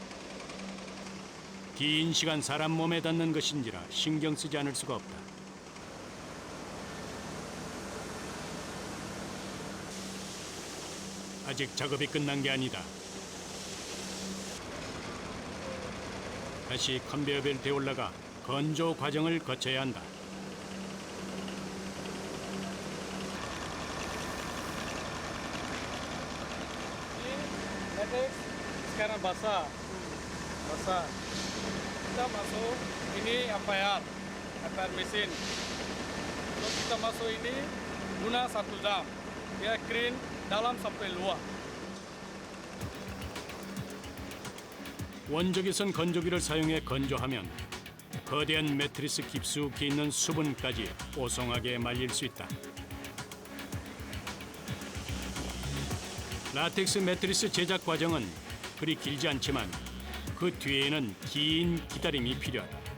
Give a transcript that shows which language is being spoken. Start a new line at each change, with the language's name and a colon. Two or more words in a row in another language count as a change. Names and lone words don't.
Korean: 긴 시간 사람 몸에 닿는 것인지라 신경 쓰지 않을 수가 없다. 아직 작업이 끝난 게 아니다. 다시 컨베이어 벨트에 올라가 건조 과정을 거쳐야 한다.
Malay: Latex sekarang basah. Basah. Kita masuk ini FIR mesin. Terus kita masuk ini guna 1 jam. Dia clean dalam sampai luar.
Korean: 원적외선 건조기를 사용해 건조하면 거대한 매트리스 깊숙이 있는 수분까지 뽀송하게 말릴 수 있다. 라텍스 매트리스 제작 과정은 그리 길지 않지만 그 뒤에는 긴 기다림이 필요하다.